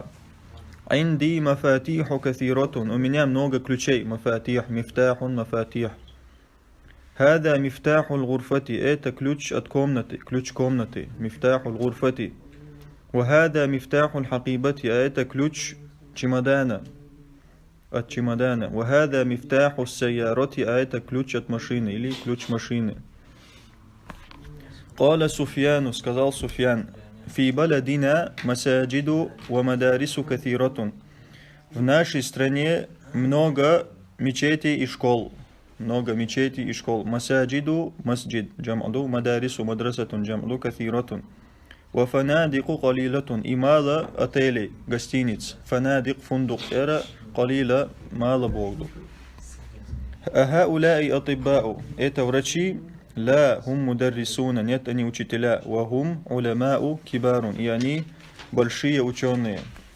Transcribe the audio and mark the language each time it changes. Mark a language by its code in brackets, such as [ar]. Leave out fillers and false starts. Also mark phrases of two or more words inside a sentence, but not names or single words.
[ar] عندي مفاتيح كثيرة. [ru] У меня много ключей. [ar] مفاتيح. مفتاح مفاتيح. هذا مفتاح الغرفة. [ru] Это ключ от комнаты. Ключ комнаты. [ar] مفتاح الغرفة. وهذا مفتاح الحقيبة. [ru] Это ключ чемодана. От чемодана. [ar] وهذا مفتاح السيارة. [ru] это ключ от машины или ключ машины. [ar] قال سفيان. Сказал Суфьян. في بلدنا مساجد ومدارس كثيرة. [ru] В нашей стране много мечетей и школ. Много мечетей и школ. [ar] مساجد مسجد جمع. مدارس مدرسة جمع. كثيرة. وفنادق قليلة. [ru] И мало отелей, гостиниц. [ar] فنادق فندق. [ru] Эра قليلة мало Богу. [ar] هؤلاء أطباء. [ru] Это врачи. [ar] لا هم مدرسون. [ru] Нет, они учителя. [ar] وهم علماء كبار. [ru] И они большие ученые.